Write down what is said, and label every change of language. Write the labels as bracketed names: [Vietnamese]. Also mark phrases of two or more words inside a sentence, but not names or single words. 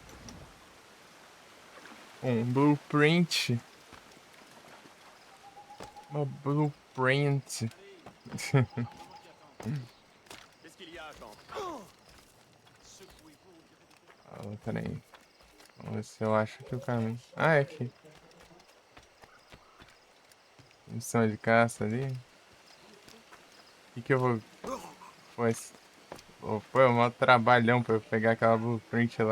[Portuguese] Um blueprint. Uma blueprint. [French] Qu'est-ce qu'il y a, Jean? [Portuguese] Ah, peraí. Vamos ver se eu acho que o caminho. Ah, é aqui. Missão de caça ali. O que eu vou. Pois. Foi um maior trabalhão pra eu pegar aquela blueprint lá.